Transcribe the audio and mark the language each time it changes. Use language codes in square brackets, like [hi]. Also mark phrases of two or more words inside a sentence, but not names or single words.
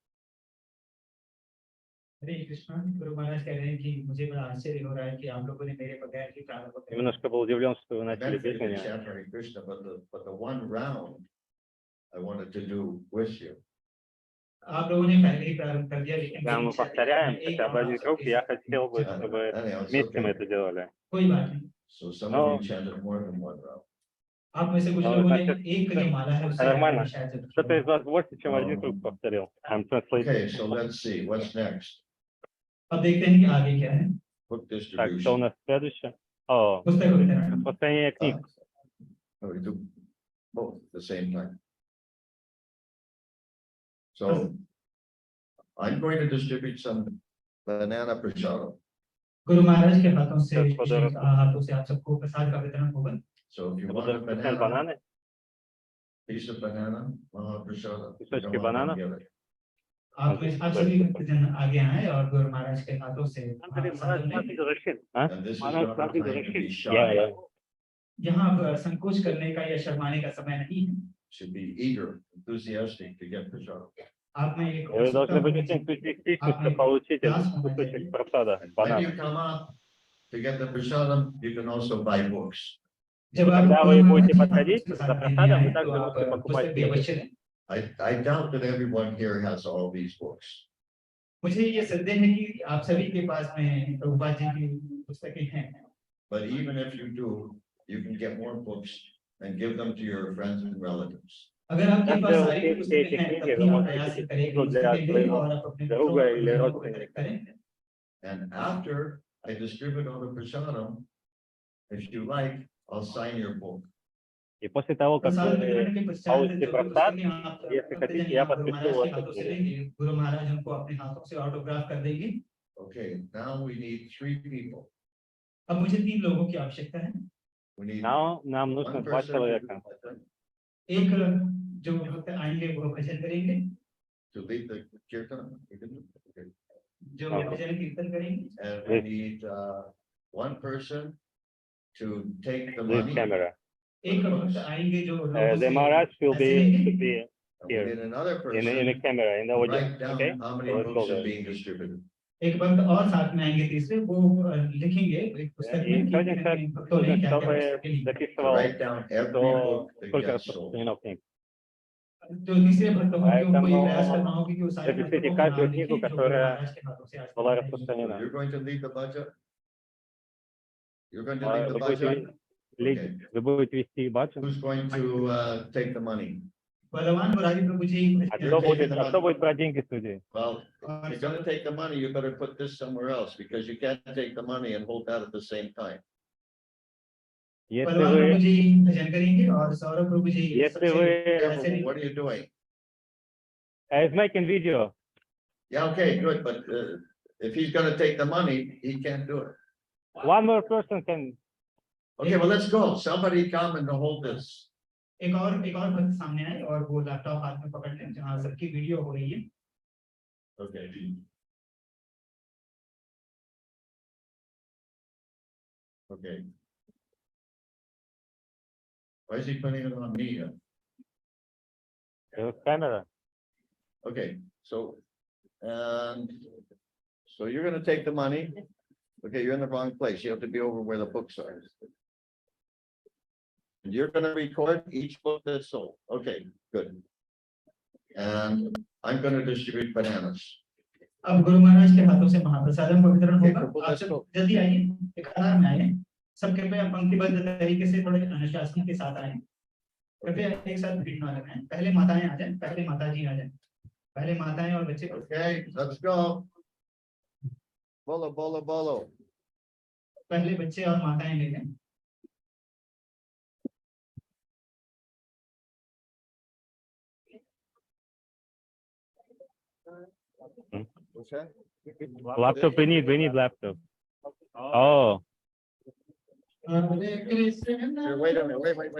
[hi] हरे कृष्णा गुरु महाराज कह रहे हैं कि मुझे बड़ा आश्चर्य हो रहा है कि आप लोगों ने मेरे बगैर ही प्रारंभ किया। [ru] Немножко был удивлен, что вы [en] I [ru] начали [en] meant for [ru] без [en] you to [ru] меня. [en] chant Hare Krishna, but the one round I wanted to do with you. [hi] आप लोगों ने पहले ही प्रारंभ कर दिया, लेकिन [ru] Когда [hi] मेरी [ru] мы [hi] इच्छा थी कि [ru] повторяем [hi] मैं एक [ru] хотя бы [hi] और [ru] один [hi] आप [ru] круг, [hi] सबके [ru] я [hi] साथ [ru] хотел бы, [en] Yeah, [ru] чтобы [en] anyhow, it's [ru] вместе мы [en] okay. [ru] это делали. [hi] कोई बात नहीं। [en] So some No. of you chanted more than one round. [hi] आप में से कुछ [en] No, [hi] लोगों ने [ru] значит, [hi] एक जो माला है उससे [ru] это нормально. [hi] शायद जरूर [ru] Кто-то из [hi] छोड़ा। [ru] вас больше, чем один круг повторил. [en] I'm translating. Okay, so let's see, what's next? [hi] अब देखते हैं कि आगे क्या है। [en] Book [ru] Так, что у [en] distribution. [ru] нас следующее? О, [hi] पुस्तक वितरण। [ru] распространение книг. [en] We do both at the same time. So I'm going to distribute some banana prasad. [hi] गुरु महाराज के हाथों से [ru] Господа, [hi] आप सबको प्रसाद का वितरण होगा। [en] So if you [ru] Я [en] want [ru] буду [en] a [ru] распространять [en] banana, [ru] бананы, [en] piece of banana, Mahaprasada. You [ru] кусочки [en] don't want [ru] банана. [en] to give it. [hi] आप सभी भक्तजन आगे आए और गुरु महाराज के हाथों से प्रसाद लें। [ru] А? [en] And this is not the time to be shy. [ru] Я. [hi] यहाँ पर संकोच करने का या शर्माने का समय नहीं है। [en] Should be eager, enthusiastic to get prasad. [hi] आप में एक [ru] Вы должны быть очень энтузиастичны получить этот кусочек просада, [en] When [ru] банана. [en] you come up to get the prasadam, you can also buy books. [hi] जब आप [ru] Когда вы будете подходить [hi] प्रसाद [ru] за [hi] लेने [ru] просадом, [hi] आए [ru] вы [hi] तो [ru] также [hi] आप [ru] можете покупать [hi] पुस्तक भी [ru] книги. [hi] अवश्य लें। [en] I doubt that everyone here has all these books. [hi] मुझे ये संदेह है कि आप सभी के पास में प्रभुपाद जी की पुस्तकें हैं। [en] But even if you do, you can get more books and give them to your friends and relatives. [hi] अगर आपके पास [ru] Также [hi] सारी [ru] все эти [hi] पुस्तकें हैं [ru] книги [hi] तब [ru] вы [hi] भी आप [ru] можете [hi] प्रयास [ru] купить [hi] करें कि [ru] книгу для [hi] पुस्तकें लें [ru] своего [hi] और आप अपने [ru] друга или [hi] मित्रों को [ru] родственника. [hi] वितरित करें। [en] And after I distribute all the prasadam, if you like, I'll sign your book. [ru] И после того, как [hi] प्रसाद [ru] вы [hi] वितरण के पश्चात [ru] получите [hi] जो [ru] просад, [hi] पुस्तकें आप [ru] если [hi] भक्तजन [ru] хотите, [hi] यहाँ [ru] я [hi] गुरु [ru] подпишу [hi] महाराज के [ru] вас [hi] हाथों से [ru] это. [hi] लेंगे, गुरु महाराज उनको अपने हाथों से ऑटोग्राफ कर देंगे। [en] Okay, now we need 3 people. [hi] अब मुझे 3 लोगों की आवश्यकता है। [en] We need [ru] Нам нужно [en] one [ru] 2 [en] person [ru] человека. [hi] एक जो भक्त आएंगे वो भजन करेंगे, [en] to lead the kirtan. Okay. [hi] जो भजन कीर्तन करेंगे। [en] And we need one person to take the This money. camera. [hi] एक भक्त आएंगे जो लोगों [en] The [hi] से [en] Maharaj will [hi] पैसे [en] be [hi] लेंगे। [en] And we here need another in the person camera, in the to audio. write down Okay? how many So let's go books are there. being distributed. [hi] एक भक्त और साथ में आएंगे तीसरे, वो लिखेंगे एक पुस्तक [ru] И [hi] में कि [ru] еще один человек [hi] भक्तों ने [ru] нужен, [hi] क्या-क्या [ru] чтобы [hi] पुस्तकें ली। [en] To [ru] записывал, [en] write down every [ru] что [en] book that [ru] сколько [en] gets sold. [ru] распространено книг. [hi] जो तीसरे भक्त होंगे उनको ये प्रयास करना [ru] Поэтому [hi] होगा कि वो सारी [ru] запишите [hi] पुस्तकों के [ru] каждую [hi] नाम [ru] книгу, [hi] लिखें जो गुरु [ru] которая [hi] महाराज के हाथों से आज तक [ru] была [hi] ली गई। [en] So [ru] распространена. [en] you're going to lead the budget? You're going to lead the [ru] Вы [en] budget? [ru] будете лидер. Вы будете вести батчу. [en] Who's going to take the money? [hi] बलवान मुरारी प्रभु जी [ru] А кто будет брать деньги в студии? [en] Well, if you're going to take the money, you better put this somewhere else because you can't take the money and hold that at the same time. [ru] Если [hi] बलवान प्रभु [ru] вы, [hi] जी भजन करेंगे और सौरभ प्रभु जी [ru] если вы, [en] Careful, what are you doing? is making video. Yeah, okay, good, but if he's going to take the money, he can't do it. One more person can. Okay, well, let's go. Somebody come and hold this. [hi] एक और भक्त सामने आए और वो लैपटॉप हाथ में पकड़ लें जहाँ सबकी वीडियो हो रही है. [en] Okay. Okay. Why is he putting it on me? Camera. Okay, so, and so you're gonna take the money. Okay, you're in the wrong place. You have to be over where the books are. And you're gonna record each book that's sold. Okay, good. And I'm gonna distribute bananas. [hi] अब गुरु महाराज के हाथों से महाप्रसादम का वितरण [en] Okay, [hi] होगा. आप [en] let's [hi] सब [en] go. [hi] जल्दी आइए, एक कतार में आइए. सब कृपया पंक्तिबद्ध तरीके से थोड़े अनुशासन के साथ आए. कृपया एक साथ भीड़ न लगाएं. पहले माताएं आ जाएं, पहले माताजी आ जाएं. पहले माताएं और बच्चे. [en] Okay, let's go. [hi] बोलो, बोलो, बोलो. पहले बच्चे और माताएं ले लें. [en] What's that? Laptop, we need laptop. Oh. Here, wait a minute, wait.